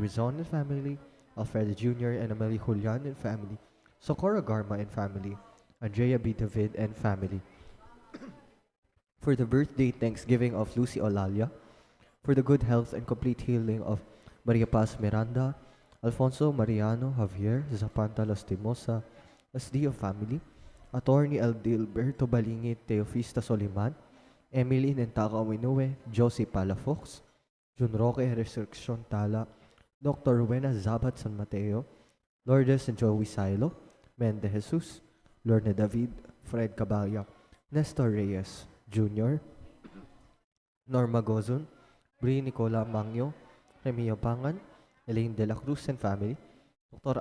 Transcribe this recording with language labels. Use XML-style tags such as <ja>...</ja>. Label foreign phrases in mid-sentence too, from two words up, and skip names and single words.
<en>Rizon and family, Alfredo Jr. and Amelie Julian and family, Socorro Garma and family, Andrea B. David and family. For the birthday Thanksgiving of Lucy Olalia, for the good health and complete healing of Maria Paz Miranda, Alfonso Mariano Javier Zapanta Lastimosa, Lasdio family, Attorney Aldilberto Balingit Teofista Soliman, Emily Nentaka Winue, Josie Palafox, Jun Roque Resurrection Tala, Dr. Ruena Zabat San Mateo, Lourdes and Joey Silo, Mende Jesus, Lorna David, Fred Caballa, Nestor Reyes Jr., Norma Gozon, Bri Nicola Mangyo, Remio Pangan, Elaine De La Cruz and family, Dr.</en>